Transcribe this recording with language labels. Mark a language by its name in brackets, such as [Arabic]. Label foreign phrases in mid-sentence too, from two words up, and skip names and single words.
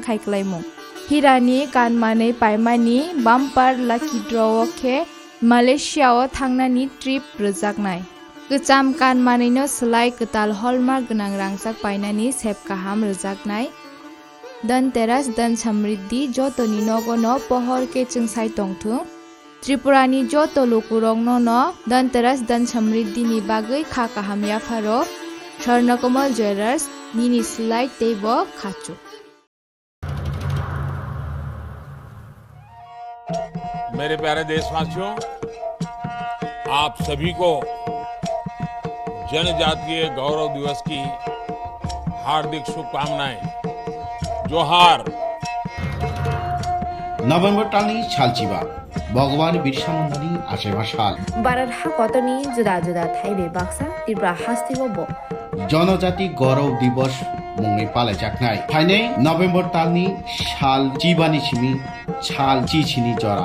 [Kok Borok] khaikalaimung Hirani kanmanei paimani [English] bumper Lucky Draw [Kok Borok] khe Malaysia o thangnani trip rwjaknai Gecham kanmanei no slai ketal hallmark gnang rangsak painani sepkaham rwjaknai Danteras dan Samriddhi jotoni nogono pohor ke chungsai tongthung Tripurani joto lukurong no Danteras dan Samriddhi ni bagui kha kaham yafaro Swarnakomal Jewelers nini slai teibo khachu [Hindi] मेरे प्यारे देशवासियों, आप सभी को जनजातीय गौरव दिवस की हार्दिक शुभकामनाएं। जोहार। [Kok Borok] नभेम्बर टालनि सालचिबा भगवान बिरसा मुन्डानि आसेमा साल भारत हाकतनि जुदा जुदा थाइबे बाक्सा त्रिपुरा हास्तिबो जनजाति गौरव दिवस मुङै पालायजाकनाय फाइनै नभेम्बर टालनि साल चिबानि सिमी साल चिचिनि जरा